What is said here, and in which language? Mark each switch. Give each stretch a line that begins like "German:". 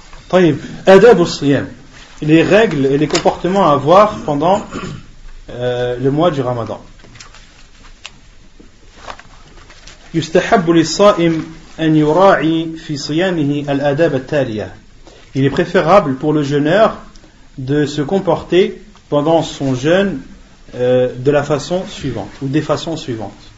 French: طيب, adab al-siyam. Les règles et les comportements à avoir pendant le mois du Ramadan.
Arabic: يستحب للصائم أن يراعي في صيامه الآداب التالية.
French: Il est préférable pour le jeûneur de se comporter pendant son jeûne de la façon suivante ou des façons suivantes.